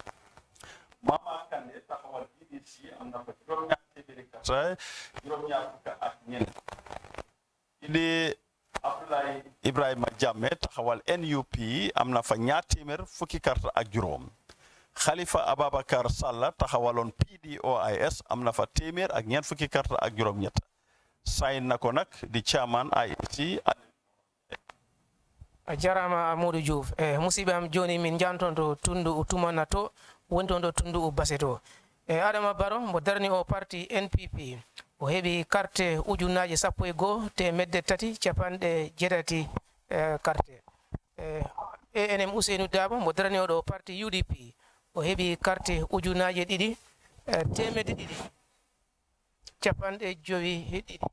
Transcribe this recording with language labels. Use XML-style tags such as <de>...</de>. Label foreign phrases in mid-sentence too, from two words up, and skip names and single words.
<wo>Mama Kande taxawal GDC am na fa juróom-ñaar téeméeri carte juróom-ñaar fukk ak ñeneent kii di Abdoulaye Ibrahima Jamme taxawal NUP am na fa ñaar téeméer fukki carte ak juróom Khalifa Ababakar Salla taxawaloon PDOIS am na fa téeméer ak ñeent fukki carte ak juróom-ñett sign na ko nag di chairman IEC</wo> <ff>jarama Modou Diouf musibe am joni min jantonto tundu utumana to wontondo tundu Basse to Adama Barrow mo darni o parti NPP o heɓi carte ujunaje 11 te medde tati capanɗe jeetati carte ANM Ousseynou Dabo mo darni oɗo parti UDP o heɓi carte ujunaje 2 temedde 2 capanɗe 5</ff>